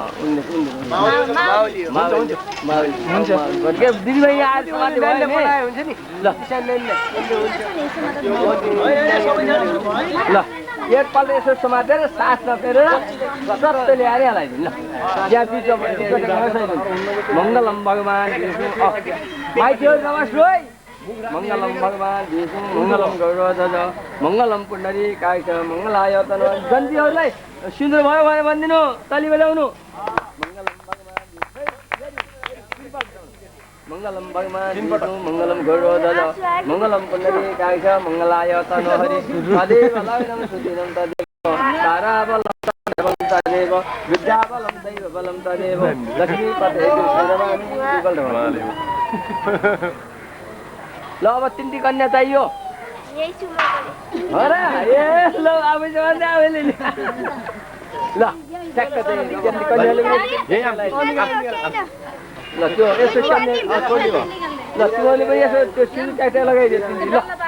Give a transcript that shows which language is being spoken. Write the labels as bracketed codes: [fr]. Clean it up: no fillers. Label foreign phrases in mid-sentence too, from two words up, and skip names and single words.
[ne] दिदीबहिनी आएर हुन्छ नि ल एकपल्ट यसो समातेर सास नफेरेर सत्य ल्याएर हालिदिनु ल त्यहाँ पिछो [sa] मङ्गलम भगवान् [ne] माइतीहरू नबस्नु है [sa] मङ्गलम भगवान् विष्णु मङ्गलम गौरवध्वज मङ्गलम पुण्डरी कायक मङ्गलायतन [ne] जन्तीहरूलाई सिन्दुर भयो भने भनिदिनु ताली बजाउनु [sa] मङ्गलम भगवान् विष्णु मङ्गलम गौरवध्वज मङ्गलम पुण्डरी कायक मङ्गलायतन हरि सदैव लयनं सुदिनं तदेव ताराबलं तदेव विद्याबलं दैवबलं तदेव लक्ष्मीपते [ne] ल अब तिनटी कन्या चाहियो हो र ए ल अब आफैले ल ठ्याक्क चाहिँ कन्याले ल त्यो यसो क्याम्ने छोडिदियो ल तिमीहरूले पनि यसो त्यो सिल ट्याक्ट्या लगाइदियो तिमीले ल